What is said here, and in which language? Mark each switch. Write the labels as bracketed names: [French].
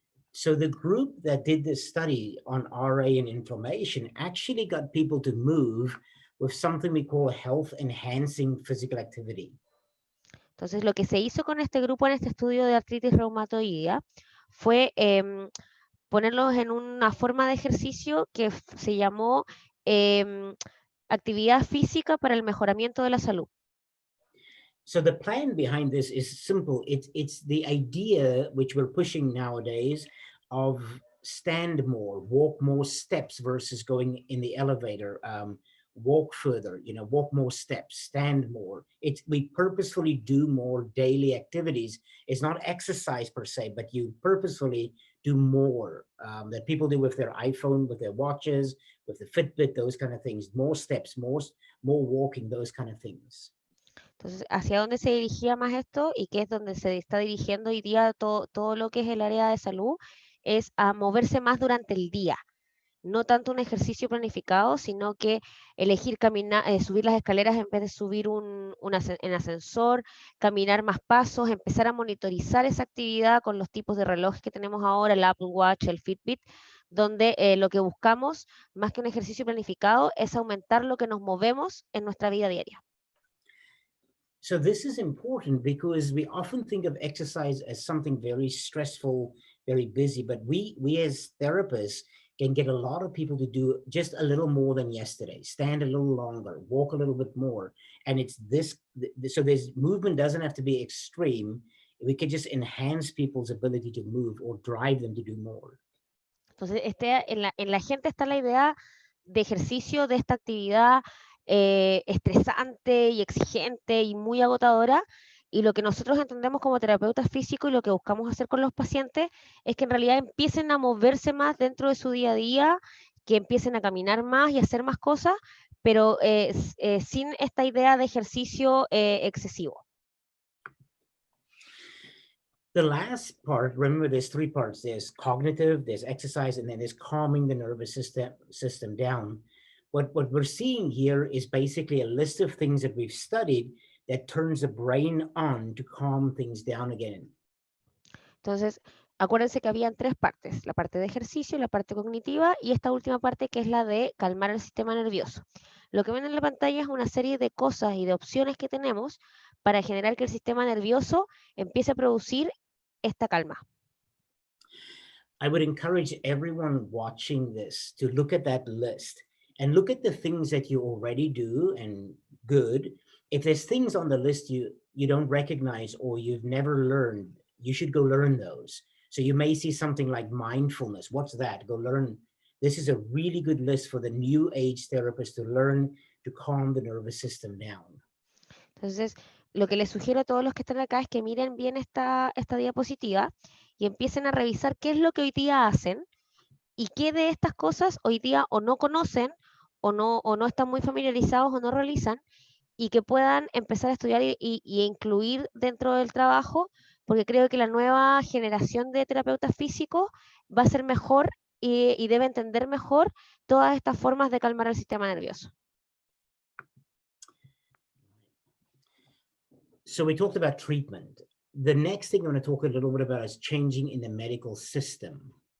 [English] So the group that did this study on RA and inflammation actually got people to move with something we call health enhancing physical activity. [Spanish] Entonces, lo que se hizo con este grupo en este estudio de artritis reumatoidea fue ponerlos en una forma de ejercicio que se llamó actividad física para el mejoramiento de la salud. [English] So the plan behind this is simple. It's the idea which we're pushing nowadays of stand more, walk more steps versus going in the elevator, walk further, walk more steps, stand more. We purposefully do more daily activities. It's not exercise per se, but you purposefully do more that people do with their iPhone, with their watches, with the Fitbit, those kind of things, more steps, more walking, those kind of things. [Spanish] Entonces, ¿hacia dónde se dirigía más esto y qué es donde se está dirigiendo hoy día todo lo que es el área de salud? Es a moverse más durante el día. No tanto un ejercicio planificado, sino que elegir caminar, subir las escaleras en vez de subir en ascensor, caminar más pasos, empezar a monitorizar esa actividad con los tipos de relojes que tenemos ahora, el Apple Watch, el Fitbit, donde lo que buscamos, más que un ejercicio planificado, es aumentar lo que nos movemos en nuestra vida diaria. [English] So this is important because we often think of exercise as something very stressful, very busy, but we as therapists can get a lot of people to do just a little more than yesterday, stand a little longer, walk a little bit more. And it's this, so this movement doesn't have to be extreme. We can just enhance people's ability to move or drive them to do more. [Spanish] Entonces, en la gente está la idea de ejercicio, de esta actividad estresante y exigente y muy agotadora, y lo que nosotros entendemos como terapeutas físicos y lo que buscamos hacer con los pacientes es que en realidad empiecen a moverse más dentro de su día a día, que empiecen a caminar más y hacer más cosas, pero sin esta idea de ejercicio excesivo. [English] The last part, remember there's 3 parts. There's cognitive, there's exercise, and then there's calming the nervous system down. What we're seeing here is basically a list of things that we've studied that turns the brain on to calm things down again. [Spanish] Entonces, acuérdense que habían 3 partes, la parte de ejercicio, la parte cognitiva y esta última parte que es la de calmar el sistema nervioso. Lo que ven en la pantalla es una serie de cosas y de opciones que tenemos para generar que el sistema nervioso empiece a producir esta calma. [English] I would encourage everyone watching this to look at that list and look at the things that you already do and good. If there's things on the list you don't recognize or you've never learned, you should go learn those. So you may see something like mindfulness. What's that? Go learn. This is a really good list for the new age therapist to learn to calm the nervous system down. [Spanish] Entonces, lo que les sugiero a todos los que están acá es que miren bien esta diapositiva y empiecen a revisar qué es lo que hoy día hacen y qué de estas cosas hoy día o no conocen o no están muy familiarizados o no realizan y que puedan empezar a estudiar y incluir dentro del trabajo, porque creo que la nueva generación de terapeutas físicos va a ser mejor y debe entender mejor todas estas formas de calmar el sistema nervioso. [English] So we talked about treatment. The next thing I want to talk a little bit about is changing in the medical system.